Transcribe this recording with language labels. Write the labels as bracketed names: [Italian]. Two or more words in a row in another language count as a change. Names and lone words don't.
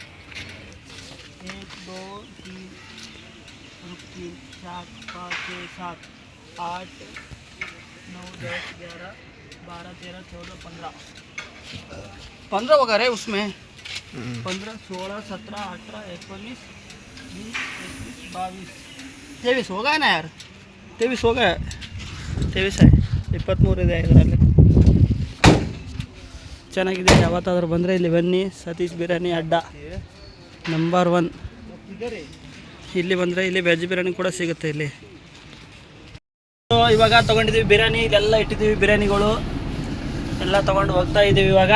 [Hindi] 1 2 3 4 5 6 7 8 9 10 11 12 13 14 15 होगा रे उसमें. 15 16 17 18 19 20 21 22 23 होगा ना यार? 23 होगा, 23 है. 23 [Kannada] ಇದೆ ಇದರಲ್ಲಿ. ಚೆನ್ನಾಗಿದೆ. ಯಾವತ್ತಾದ್ರೂ ಬಂದರೆ ಇಲ್ಲಿ ಬನ್ನಿ, ಸತೀಶ್ ಬಿರಿಯಾನಿ ಅಡ್ಡ ನಂಬರ್ 1. ಇಲ್ಲಿ ಬಂದರೆ ಇಲ್ಲಿ ವೆಜ್ ಬಿರಿಯಾನಿ ಕೂಡ ಸಿಗುತ್ತೆ ಇಲ್ಲಿ. ಇವಾಗ ತೊಗೊಂಡಿದ್ದೀವಿ ಬಿರಿಯಾನಿ, ಇಲ್ಲೆಲ್ಲ ಇಟ್ಟಿದ್ದೀವಿ ಬಿರಿಯಾನಿಗಳು ಎಲ್ಲ ತೊಗೊಂಡು ಹೋಗ್ತಾ ಇದ್ದೀವಿ ಇವಾಗ.